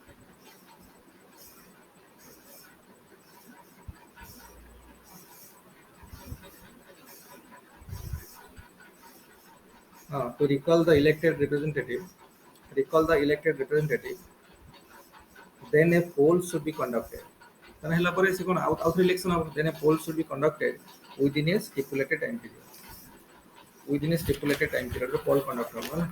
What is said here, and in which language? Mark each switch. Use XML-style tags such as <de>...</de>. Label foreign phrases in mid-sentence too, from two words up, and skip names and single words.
<en>to recall the elected representative then a poll should be conducted then</en> <or>ହେଲା ପରେ ସେ କ'ଣ ଆଉ ଇଲେକ୍ସନ ହେବ</or> <en>then a poll should be conducted within a stipulated time period ରେ poll conduct</en> <or>ହେବ ହେଲା।</or>